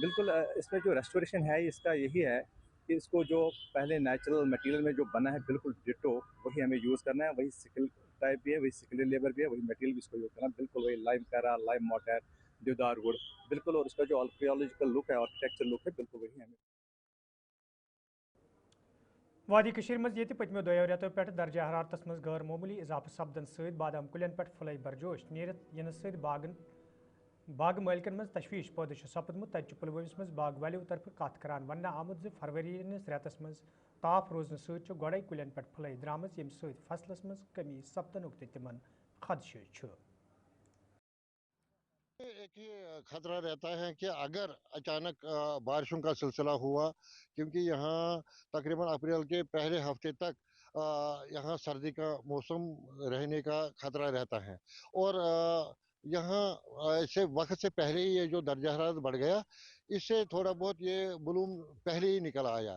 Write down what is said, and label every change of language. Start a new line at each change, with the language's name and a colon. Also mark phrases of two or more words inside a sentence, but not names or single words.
Hindi: बिल्कुल इसमें जो रेस्टोरेशन है इसका यही है कि इसको जो पहले
English: natural material
Hindi: में जो बना है बिल्कुल डिटो वही हमें यूज़ करना है। वही
English: skill type
Hindi: भी है, वही
English: skill labour
Hindi: भी है, वही मटेरियल भी इसको यूज़ करना है, बिल्कुल वही लाइम करा,
English: lime mortar,
Hindi: देवदार वुड, बिल्कुल। और उसका जो
English: archaeological look
Hindi: है,
English: architecture look
Hindi: है, बिल्कुल वही हमें।
Kashmiri: वादी कशीर मज ये पतमो दोयो रेतो पे दर्जा हरारतस मज गैर मामूली इजाफा सपदन सत बादाम कुलियन पे फुल बरजोश नीरत इन सत बाग मालिकन मज तशवीश पैदा सपदमुत तत पुलवमस मज बाग वालों तरफ कत करान वन आमुत ज फरवरी रेतस मज ताप रोजन सत गोड़े कुलियन पे फुल द्रामज यम सत फसलस मज कमी सपदनुक तिमन खदशे।
Hindi: एक ही खतरा रहता है कि अगर अचानक बारिशों का सिलसिला हुआ, क्योंकि यहाँ तकरीबन अप्रैल के पहले हफ्ते तक यहाँ सर्दी का मौसम रहने का खतरा रहता है। और यहाँ ऐसे वक्त से पहले ही ये जो दर्जा हरारत बढ़ गया, इससे थोड़ा बहुत ये बलूम पहले ही निकल आया।